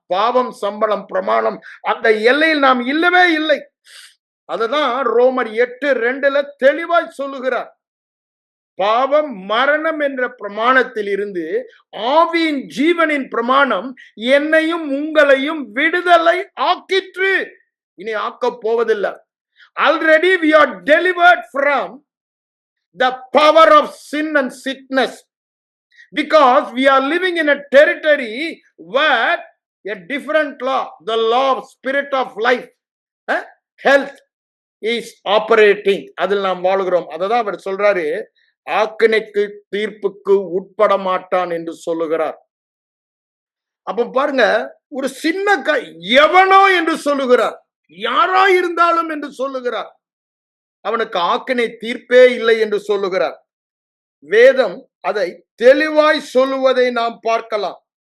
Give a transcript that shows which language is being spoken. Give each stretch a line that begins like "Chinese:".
Tamil: பாவம் சம்பளம் பிரமாணம் அந்த எல்லையில் நாம் இல்லவே இல்லை. அதுதான் ரோமர் 8:2 தெளிவாய் சொல்லுகிறார். பாவம் மரணம் என்ற பிரமாணத்தில் இருந்து ஆவியின் ஜீவனின் பிரமாணம் என்னையும் உங்களையும் விடுதலை ஆக்கிற்று. இனி ஆக்கப் போவதில்லை.
English: Already we are delivered from the power of sin and sickness, because we are living in a territory where a different law, the law of spirit of life, health is operating.
Tamil: அதில் நாம் வாழுகிறோம். அததான் அவர் சொல்றாரு, ஆக்கினைக்கு தீர்ப்புக்கு உட்பட மாட்டான் என்று சொல்லுகிறார். அப்ப பாருங்க, ஒரு சின்ன எவனோ என்று சொல்லுகிறார், யாரா இருந்தாலும் என்று சொல்லுகிறார். அவனுக்கு ஆக்கினை தீர்ப்பே இல்லை என்று சொல்லுகிறார். வேதம் அதை தெளிவாய் சொல்லுவதை நாம் பார்க்கலாம்.